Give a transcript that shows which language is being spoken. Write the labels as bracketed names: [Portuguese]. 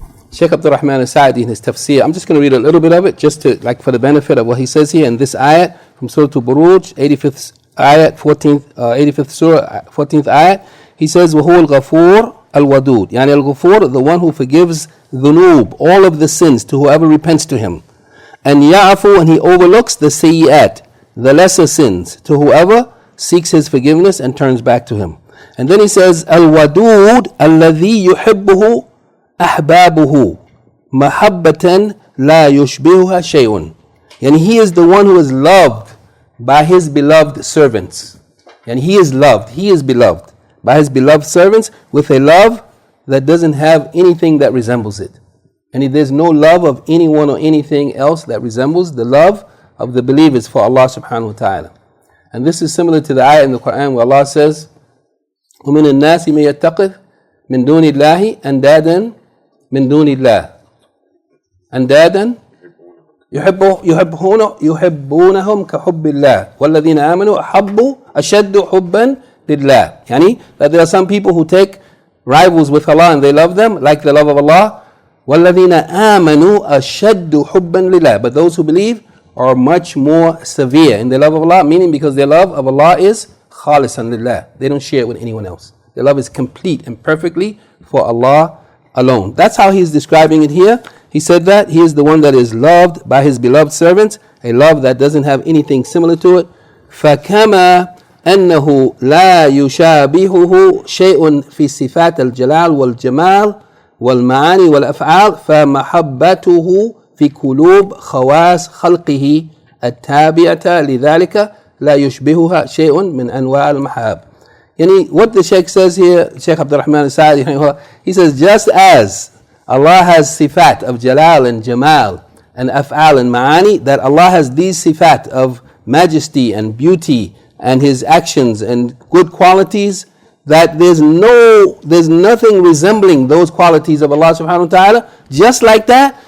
[English] Shaykh Abdur-Rahman al-Sa'di in his tafsir, I'm just going to read a little bit of it just to, like, for the benefit of what he says here in this ayat from Surah Al-Buruj, 85th ayat, 85th Surah, 14th ayat. He says, [Arabic] وَهُوَ الْغَفُورُ الْوَدُودُ. [English] Yani al-Ghafur, the one who forgives dhunub, all of the sins, to whoever repents to him. And ya'afu, and he overlooks the sayyi'at, the lesser sins, to whoever seeks his forgiveness and turns back to him. And then he says, [Arabic] al-Wadud alladhi yuhibbuhu أحبابه محبة لا يشبهها شيء. [English] And he is the one who is loved by his beloved servants. And he is beloved by his beloved servants with a love that doesn't have anything that resembles it. And there's no love of anyone or anything else that resembles the love of the believers for Allah subhanahu wa ta'ala. And this is similar to the ayah in the Quran where Allah says, [Arabic] وَمِنَ النَّاسِ مَن يَتَّخِذُ مِن دُونِ اللَّهِ أَنْدَادًا من دون الله أندادا يحبونهم كحب الله والذين آمنوا أشد حبا لله. [English] Yani that there are some people who take rivals with Allah and they love them like the love of Allah. [Arabic] والذين آمنوا أشد حبا لله. [English] But those who believe are much more severe in their love of Allah, meaning because their love of Allah is khalisan lillah. They don't share it with anyone else. Their love is complete and perfectly for Allah alone. That's how he's describing it here. He said that he is the one that is loved by his beloved servants, a love that doesn't have anything similar to it. [Arabic] فَكَمَا أَنَّهُ لَا يُشَابِهُهُ شَيْءٌ فِي صِفَاتِ الْجَلَالِ وَالْجَمَالِ وَالْمَعَانِي وَالْأَفْعَالِ فَمَحَبَّتُهُ في قلوب خواص خلقه التابعة لذلك لا يشبهها شيء من أنواع المحاب. [English] Yani what the Shaykh says here, Shaykh Abdur-Rahman al-Sa'di, he says, just as Allah has sifat of jalal and jamal and af'al and ma'ani, that Allah has these sifat of majesty and beauty and His actions and good qualities, that there's nothing resembling those qualities of Allah subhanahu wa ta'ala, just like that.